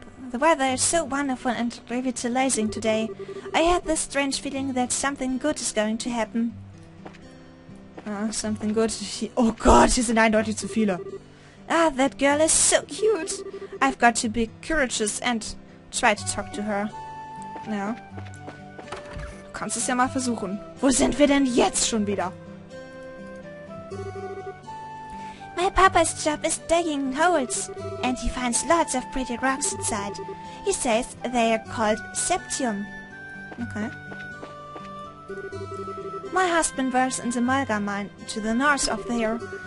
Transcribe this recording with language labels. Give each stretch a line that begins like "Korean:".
English: The weather is so wonderful and revitalizing today. I had this strange feeling that something good is going to happen. Something good.
German: Oh Gott, hier sind eindeutig zu viele.
English: Ah, that girl is so cute. I've got to be courageous and try to talk to her.
German: Ja. Du kannst es ja mal versuchen. Wo sind wir denn jetzt schon wieder?
English: My papa's job is digging holes, and he finds lots of pretty rocks inside. He says they are called septium. Okay. My husband works in the Mulga mine to the north of there.